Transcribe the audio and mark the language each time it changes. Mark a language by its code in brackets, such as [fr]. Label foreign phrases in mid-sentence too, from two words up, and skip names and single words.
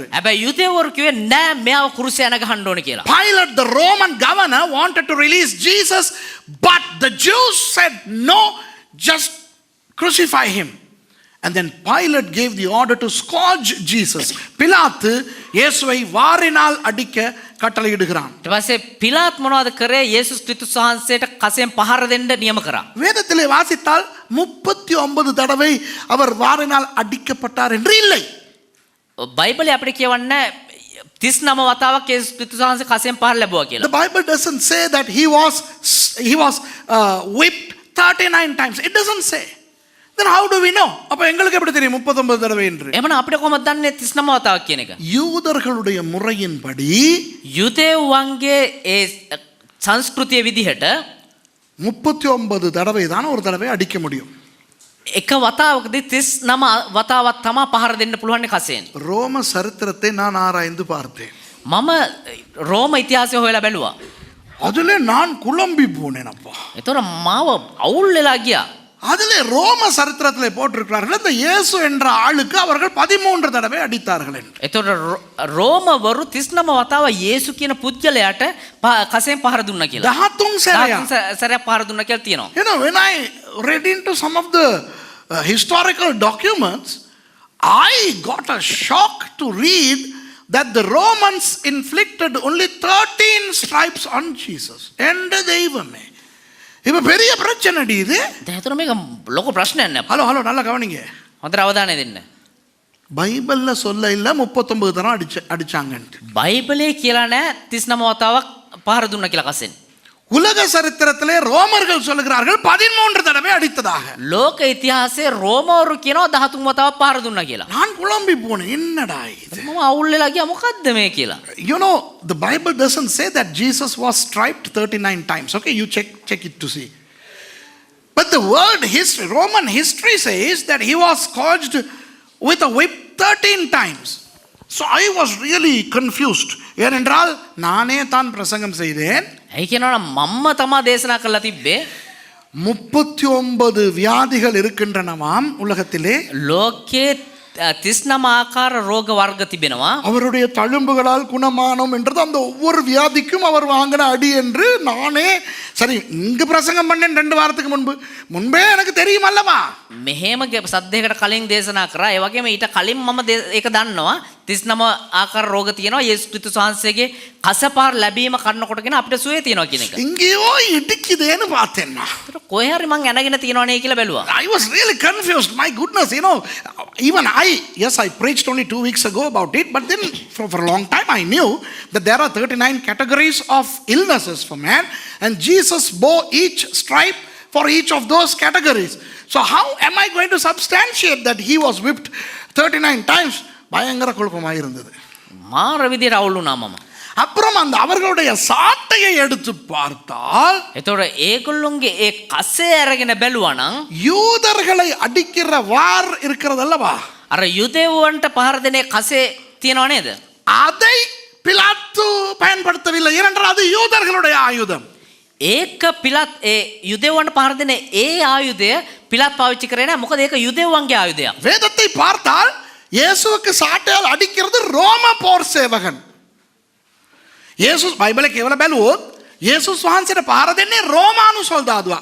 [si] හැබැයි යුදෙවරු කිව්වේ නෑ මෙයාව කුරුසිය යන ගහන්න ඕනේ කියලා. [en] Pilate, the Roman governor, wanted to release Jesus, but the Jews said no, just crucify him. And then Pilate gave the order to scourge Jesus. [ta] பிலாத்து இயேசுவை வாரினால் அடிக்க கட்டளையிடுகிறான். [si] ඊට පස්සේ පිලාත් මොනවද කරේ? යේසුස් ක්‍රිස්තුස් වහන්සේට කසෙන් පහර දෙන්න නියම කරා. [ta] வேதத்திலே வாசித்தால் 39 தடவை அவர் வாரினால் அடிக்கப்பட்டார் என்று இல்லை. [si] බයිබලයේ අපිට කියවන්න 39 වතාවක් යේසුස් ක්‍රිස්තුස් වහන්සේ කසෙන් පහර ලැබුවා [en] The [si] කියලා. [en] Bible doesn't say that he was whipped 39 times. It doesn't say. Then how do we know? [ta] அப்ப எங்களுக்கு எப்படி தெரியும் 39 தடவை என்று? [si] එහෙමනම් අපිට කොහොමද දන්නේ 39 වතාවක් කියන එක? [ta] யூதர்களுடைய முறையின்படி [si] යුදෙව්වන්ගේ ඒ සංස්කෘතිය විදිහට [ta] 39 தடவை தான் ஒரு தடவை அடிக்க முடியும். [si] එක වතාවකදී 39 වතාවක් තමයි පහර දෙන්න පුළුවන් කසෙන්. [ta] ரோம சரித்திரத்தை நான் ஆராய்ந்து பார்த்தேன். [si] මම රෝම ඉතිහාසය හොයලා බැලුවා. [ta] அதிலே நான் குழம்பி போனேன் அப்பா. [si] ඒතොර මාව අවුල් වෙලා ගියා. [ta] அதிலே ரோம சரித்திரத்திலே போட்டிருக்கிறார்கள் இந்த இயேசு என்ற ஆளுக்கு அவர்கள் 13 தடவை அடித்தார்கள் என்று. [si] ඒතොර රෝමවරු 39 වතාව යේසු කියන පුද්ගලයාට කසෙන් පහර දුන්නා කියලා. 13 සැරයක්. 13 සැරයක් පහර දුන්නා කියලා තියෙනවා. [en] You know, when I read into some of the historical documents, I got a shock to read that the Romans inflicted only 13 stripes on Jesus. [ta] And தெய்வமே இப்ப பெரிய பிரச்சனை இது. [si] දැන් ඒතොර මේක ලොකු ප්‍රශ්නයක් නේ. [ta] ஹலோ நல்லா கவனிங்க. [si] හොඳට අවධානය දෙන්න. [ta] பைபிள்ல சொல்ல இல்ல 39 தரம் அடிச்சாங்கன்னு. [si] බයිබලයේ කියලා නෑ 39 වතාවක් පහර දුන්නා කියලා කසෙන්. [ta] உலக சரித்திரத்திலே ரோமர்கள் சொல்லுகிறார்கள் 13 தடவை அடித்ததாக. [si] ලෝක ඉතිහාසයේ රෝමවරු කියනවා 13 වතාවක් පහර දුන්නා කියලා. [ta] நான் குழம்பி போனேன். என்னடா இது? [si] මම අවුල් වෙලා ගියා මොකද්ද මේ කියලා. [en] You know, the Bible doesn't say that Jesus was striped 39 times. Okay, you check it to see. But the world history, Roman history says that he was scourged with a whip 13 times. So I was really confused. [ta] ஏனென்றால் நானே தான் பிரசங்கம் செய்தேன். [si] ඇයි කියනවනම් මම්ම තමා දේශනා කරලා තිබ්බේ [ta] 39 வியாதிகள் இருக்கின்றனவாம் உலகத்திலே. [si] ලෝකයේ 39 ආකාර රෝග වර්ග තිබෙනවා. [ta] அவருடைய தழும்புகளால் குணமானோம் என்றது அந்த ஒவ்வொரு வியாதிக்கும் அவர் வாங்கின அடி என்று நானே சரி இங்கு பிரசங்கம் பண்ணேன் 2 வாரத்துக்கு முன்பே எனக்கு தெரியும் அல்லவா. [si] මෙහෙම සද්දයකට කලින් දේශනා කරා. ඒ වගේම ඊට කලින් මම ඒක දන්නවා 39 ආකාර රෝග තියෙනවා. යේසුස් ක්‍රිස්තුස් වහන්සේගේ කසපාර ලැබීම කරනකොටගෙන අපිට සුවය තියෙනවා කියන එක. [ta] இங்கேயோ இடிக்குதேன்னு பார்த்தேன் நான். [si] ඒතර කොහේ හරි මං ඇනගෙන තියෙනවනේ කියලා බැලුවා. [en] I was really confused. My goodness, you know, even I preached only 2 weeks ago about it, but then for a long time I knew that there are 39 categories of illnesses for man, and Jesus bore each stripe for each of those categories. So how am I going to substantiate that he was whipped 39 times? [ta] பயங்கர குழப்பமாக இருந்தது. [si] මාර විදියට අවුල් වුණා මම. [ta] அப்புறம் அந்த அவர்களுடைய சாட்டையை எடுத்து பார்த்தால் [si] එතකොට ඒගොල්ලොන්ගේ ඒ කසේ අරගෙන බැලුවා නම් [ta] யூதர்களை அடிக்கிற வார் இருக்கிறது அல்லவா, [si] අර යුදෙව්වන්ට පහර දෙනේ කසේ තියනව නේද? [ta] அதை பிலாத்து பயன்படுத்தவில்லை. ஏனென்றால் அது யூதர்களுடைய ஆயுதம். [si] ඒක පිලත් ඒ යුදෙව්වන්ට පහර දෙනේ ඒ ආයුධය පිලත් පාවිච්චි කරේ නැහැ. මොකද ඒක යුදෙව්වන්ගේ ආයුධයක්. [ta] வேதத்தை பார்த்தால் இயேசுவுக்கு சாட்டையால் அடிக்கிறது ரோம போர் சேவகன். [si] යේසුස් බයිබලේ කියවලා බැලුවොත් යේසුස් වහන්සේට පහර දෙන්නේ රෝමානු සොල්දාදුවා.